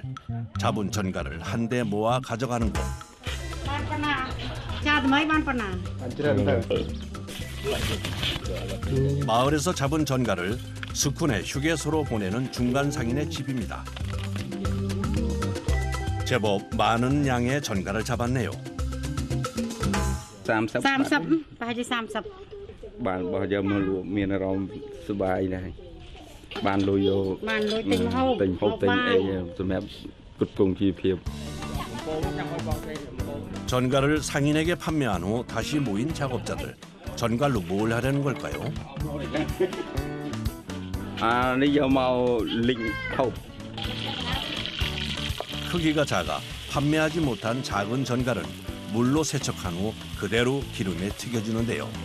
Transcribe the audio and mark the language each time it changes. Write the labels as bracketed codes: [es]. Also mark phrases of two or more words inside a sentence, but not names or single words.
[ko] 잡은 전갈을 한데 모아 가져가는 곳. 마을에서 잡은 전갈을 스쿤의 휴게소로 보내는 중간 상인의 집입니다. 제법 많은 양의 전갈을 잡았네요. [km] 30 30 ប្រហែលជា30 បានបោះយកមកលក់មានអារម្មណ៍សុបាយដែរបានលុយយកបានលុយទិញហូបទិញហូបទិញអីសម្រាប់គុតគងជីវភាព [ko] 전갈을 상인에게 판매한 후 다시 모인 작업자들. 전갈로 뭘 하려는 걸까요? [km] អានេះយកមកលីងហូប [ko] 크기가 작아 판매하지 못한 작은 전갈은 물로 세척한 후 그대로 기름에 튀겨주는데요.